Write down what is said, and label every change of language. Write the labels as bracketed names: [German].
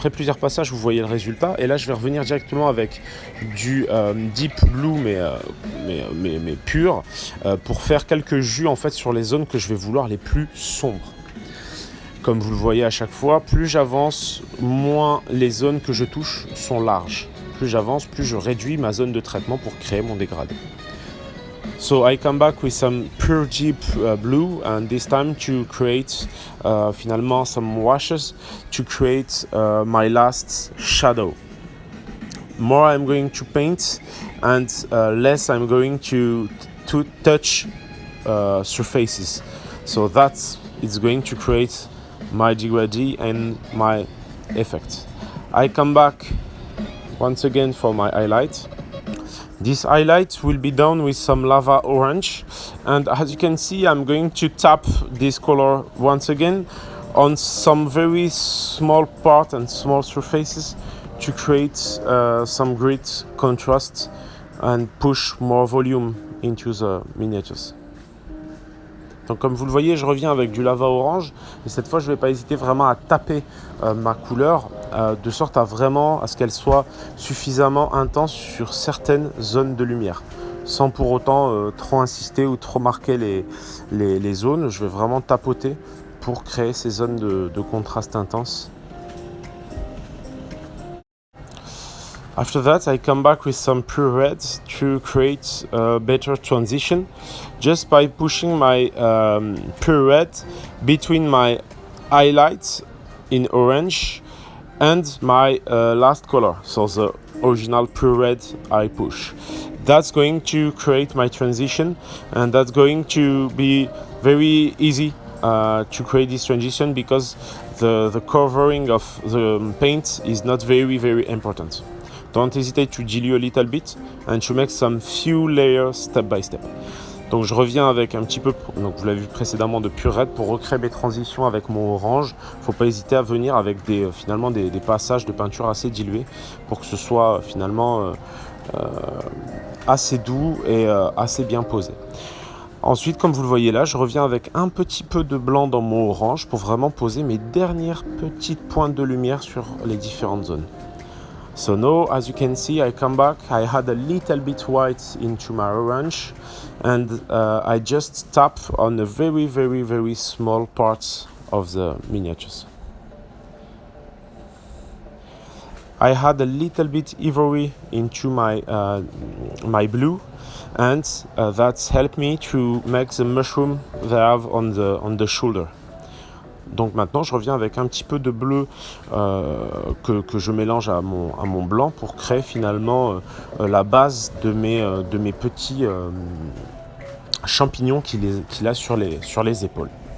[French] Après plusieurs passages, vous voyez le résultat, et là je vais revenir directement avec du deep blue mais pur, pour faire quelques jus en fait sur les zones que je vais vouloir les plus sombres. Comme vous le voyez à chaque fois, plus j'avance, moins les zones que je touche sont larges. Plus j'avance, plus je réduis ma zone de traitement pour créer mon dégradé. [English] So I come back with some pure deep blue and this time to create finalement some washes to create my last shadow. More I'm going to paint and less I'm going to touch surfaces. So it's going to create my degradé and my effect. I come back once again for my highlight. This highlight will be done with some lava orange and as you can see I'm going to tap this color once again on some very small part and small surfaces to create some great contrast and push more volume into the miniatures. [French] Donc comme vous le voyez, je reviens avec du lava orange et cette fois je ne vais pas hésiter vraiment à taper ma couleur de sorte à ce qu'elle soit suffisamment intense sur certaines zones de lumière sans pour autant trop insister ou trop marquer les zones. Je vais vraiment tapoter pour créer ces zones de contraste intense. After that, I come back with some pure red to create a better transition, just by pushing my pure red between my highlights in orange and my last color, so the original pure red I push. That's going to create my transition, and that's going to be very easy to create this transition, because the covering of the paint is not very important. Don't hesitate to dilute a little bit and to make some few layers step by step. Donc je reviens avec un petit peu, donc vous l'avez vu précédemment, de pure red pour recréer mes transitions avec mon orange. Faut pas hésiter à venir avec finalement des passages de peinture assez dilués pour que ce soit finalement assez doux et assez bien posé. Ensuite, comme vous le voyez là, je reviens avec un petit peu de blanc dans mon orange pour vraiment poser mes dernières petites pointes de lumière sur les différentes zones. [English] So now, as you can see, I come back, I had a little bit white into my orange, and I just tap on a very small parts of the miniatures. I had a little bit ivory into my blue, and that's helped me to make the mushroom they have on the shoulder. [French] Donc maintenant, je reviens avec un petit peu de bleu que je mélange à mon blanc pour créer finalement la base de mes petits champignons qu'il a sur les épaules.